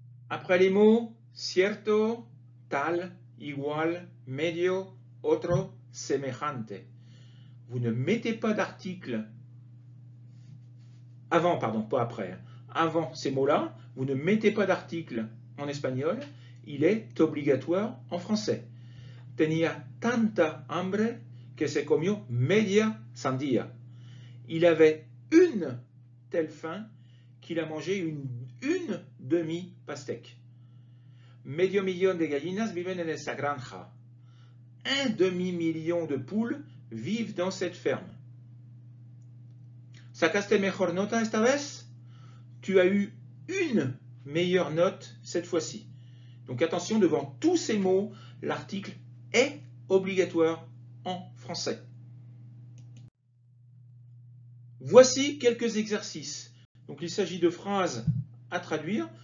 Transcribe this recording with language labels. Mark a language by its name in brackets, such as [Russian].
[French] Après les mots cierto, tal, igual, medio, otro, semejante. Vous ne mettez pas d'article avant, pardon, pas après, avant ces mots-là, vous ne mettez pas d'article en espagnol, il est obligatoire en français. [Spanish] Tenía tanta hambre que se comió media sandía. [French] Il avait une telle faim qu'il a mangé une demi-pastèque. [Spanish] Medio millón de gallinas viven en esta granja. [French] Un demi-million de poules vivent dans cette ferme. [Spanish] ¿Sacaste mejor nota esta vez? [French] Tu as eu une meilleure note cette fois-ci. Donc attention, devant tous ces mots, l'article est obligatoire en français. Voici quelques exercices. Donc il s'agit de phrases à traduire.